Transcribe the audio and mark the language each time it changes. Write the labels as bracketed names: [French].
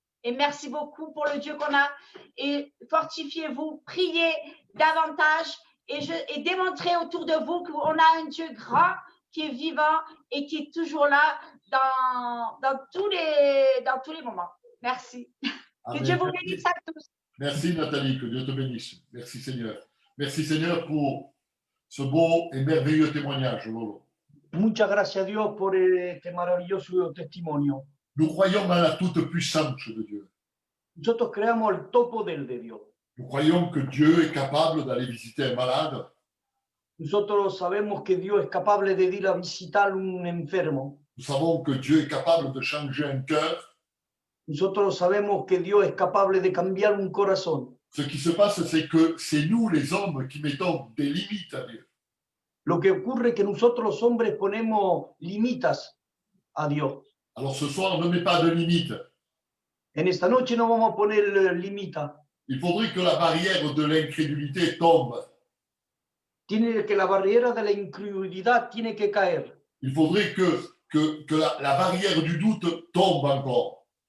[French] Et merci beaucoup pour le Dieu qu'on a et fortifiez-vous, priez davantage et démontrez autour de vous qu'on a un Dieu grand qui est vivant et qui est toujours là dans tous les moments. Merci. Amen. Que Dieu vous bénisse à tous. Merci Nathalie, que Dieu te bénisse. Merci Seigneur. Merci Seigneur pour ce beau et merveilleux témoignage, Lolo. [Spanish] Muchas gracias a Dios por este maravilloso testimonio. [French] Nous croyons en la toute-puissance de Dieu. [Spanish] Nosotros creamos el todopoder de Dios. [French] Nous croyons que Dieu est capable d'aller visiter un malade. [Spanish] Nosotros sabemos que Dios es capaz de ir a visitar un enfermo. [French] Nous savons que Dieu est capable de changer un cœur. [Spanish] Nosotros sabemos que Dios es capaz de cambiar un corazón. [French] Ce qui se passe, c'est que c'est nous, les hommes, qui mettons des limites à Dieu. [Spanish] Lo que ocurre es que nosotros los hombres ponemos limitas a Dios. [French] Alors ce soir, ne mets pas de limites. [Spanish] En esta noche no vamos a poner limita. [French] Il faudrait que la barrière de l'incrédulité tombe. [Spanish] Tiene que la barrera de la incredulidad tiene que caer. [French] Il faudrait que la barrière du doute tombe encore.